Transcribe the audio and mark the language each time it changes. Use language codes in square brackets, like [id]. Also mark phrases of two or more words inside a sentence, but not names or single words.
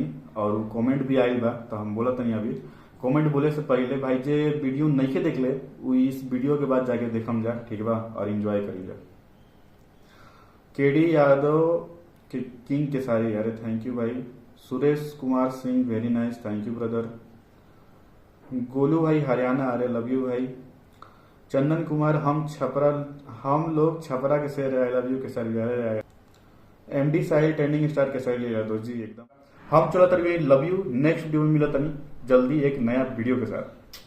[bho] और कमेंट भी आयल बा, तो हम बोला तनी अभी कमेंट बोले से पहले भाई जे वीडियो नहीं के देख ले वो इस वीडियो के बाद जाके देखम जा, ठीक बा, और एंजॉय करी जा। केडी यादव के किंग केसारी, अरे [en] thank you [bho] भाई। [en] Suresh Kumar Singh very nice, thank you brother. [bho] गोलू भाई हरियाणा, अरे [en] love you [bho] भाई। चंदन कुमार, हम लोग छपरा के शेर, [en] I love you [bho] केसारी, अरे एमडी साहिल ट्रेंडिंग स्टार केसारी यादव जी एकदम। हम चलो तभी [en] love you, next video [bho] में मिला तनी जल्दी एक नया वीडियो के साथ।